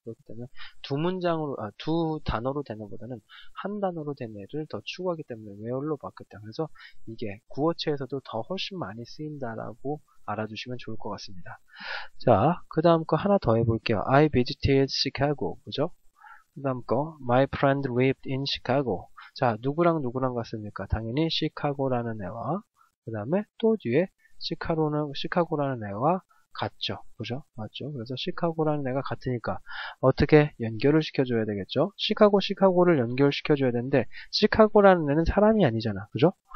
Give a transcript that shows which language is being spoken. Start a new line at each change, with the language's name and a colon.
Korean: 그렇기 때문에 두 단어로 되는 것보다는 한 단어로 된 애를 더 추구하기 때문에 where로 바뀌었다. 그래서 이게 구어체에서도 더 훨씬 많이 쓰인다라고 알아주시면 좋을 것 같습니다. 자, 그 다음 거 하나 더 해볼게요.
English: I visited Chicago.
Korean: 그죠? 그 다음 거,
English: my friend lived in Chicago.
Korean: 자, 누구랑 갔습니까? 당연히 시카고라는 애와, 그 다음에 또 뒤에 시카고라는 애와 같죠. 그죠? 맞죠? 그래서 시카고라는 애가 같으니까 어떻게 연결을 시켜줘야 되겠죠? 시카고를 연결시켜줘야 되는데 시카고라는 애는 사람이 아니잖아. 그죠?